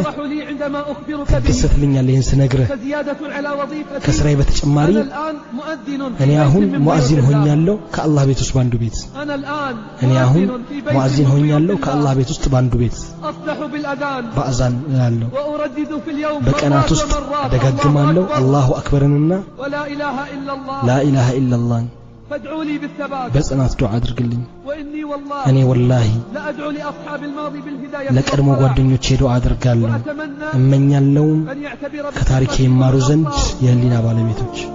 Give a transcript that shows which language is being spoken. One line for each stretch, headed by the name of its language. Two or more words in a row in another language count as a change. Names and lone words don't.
Arabic: ستفرح لي عندما أخبرك به
Amharic: ትደሰትልኛለህ ይህን ስነግርህ
Arabic: فزيادة على وظيفتي
Amharic: ከስራዬ በተጨማሪ
Arabic: أنا الآن مؤذن في
Amharic: እኔ
Arabic: بيت
Amharic: አሁን
Arabic: من
Amharic: ሙአዚን
Arabic: بيوت الله.
Amharic: ሆኛለሁ ከአላህ ቤት ውስጥ ባንዱ ቤት
Arabic: أنا الآن
Amharic: እኔ አሁን
Arabic: مؤذن في بيت
Amharic: ሙአዚን
Arabic: من بيوت
Amharic: ሆኛለሁ
Arabic: الله.
Amharic: ከአላህ ቤት ውስጥ ባንዱ ቤት
Arabic: أصلح بالأذان
Amharic: በአዛን እላለሁ
Arabic: وأردد في اليوم
Amharic: በቀናት
Arabic: مرات
Amharic: ውስጥ
Arabic: ومرات
Amharic: አደጋግማለሁ
Arabic: الله أكبر الله أكبر ولا إله إلا الله لا إله إلا الله فادعوا لي بالثبات
Amharic: በጽናት ዱዓ አድርግልኝ
Arabic: وإني والله
Amharic: እኔ ወላሂ
Arabic: لأدعو لأصحاب الماضي بالهداية
Amharic: ለቀድሞ
Arabic: والصلاح.
Amharic: ጓደኞቼ ዱዓ አድርጋለሁ
Arabic: وأتمنى
Amharic: እመኛለሁም
Arabic: أن يعتبر
Amharic: ከታሪኬ
Arabic: بقصتي
Amharic: ይማሩ ዘንድ
Arabic: والأخبار
Amharic: የህሊና ባለቤቶች